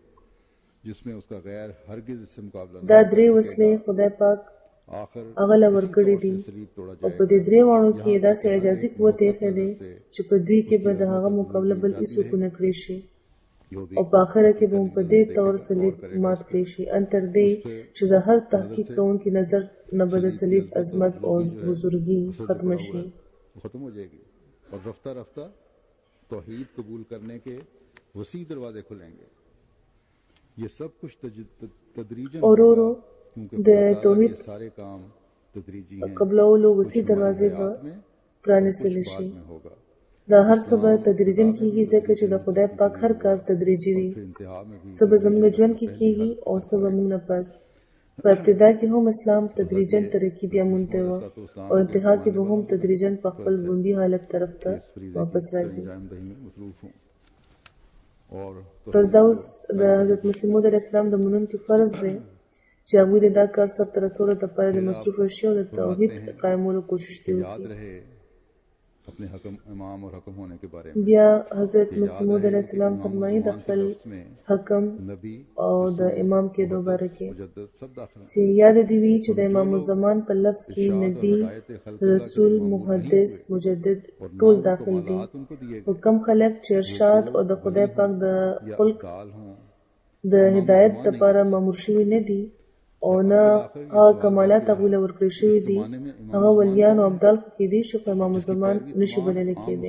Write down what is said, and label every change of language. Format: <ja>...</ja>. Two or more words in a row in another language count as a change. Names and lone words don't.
<ps>دا درې وسلې خدای پاک هغه له ورکړې دي او په دې درې واړو کې داسې اجازي قوت ایښی دی چې په دوی کې به د هغه مقابله بل هېڅوک ونه کړی شي او په آخره کې به هم په دې طور صلیب مات کړی شي ان تر دې چې د هر تحقیق کوونکي نظر نه به د صلیب عظمت او بزرګي ختمه شي.</ps> <ur>اور رفتہ رفتہ توحید قبول کرنے کے وسیع دروازے کھلیں گے. یہ سب کچھ تدریجاً</ur> <ps>د توحید قبلولو وسیع دروازې به پرانیستلی شي. دا هر څه به تدریجاً کېږي ځکه چې د خدای پاک هر کار تدریجي وي. څه به زموږ ژوند کې کېږي او څه به موږ نه پس. په ابتدا کې هم اسلام تدریجاً ترقي بیا مونته وه او انتها کې به هم تدریجاً په خپل بوندي حالت طرف ته واپس راځي. پس دا اوس د حضرت مسیح موعود</ps> <ar>علیه السلام</ar> <ps>د منونکو فرض دی چې هغوی د دا کار سرته رسولو دپاره د مصروفه شي او د توحید قایمولو کوشش دې وکړي.</ps> <ur>اپنے حکم امام اور حکم ہونے کے بارے میں</ur> <ps>بیا حضرت مسیح موعود</ps> <ar>علیه السلام</ar> <ps>فرمایي د خپل حکم او د امام کېدو باره کې چې یاد دې وي چې د</ps> <ar>امام الزمان</ar> <ps>په لفظ کې نبی، رسول، محدث، مجدد ټول داخل دي. او کم خلک چې ارشاد او د خدای پاک د خلق د هدایت لپاره مامور شوي نه دي او نه هغه کمالات هغوی له ورکړل شوي دي، هغه ولیان او ابدال خو کېدی شي خو</ps> <ar>امام الزمان</ar> <ps>نشي بللی کېدی.</ps>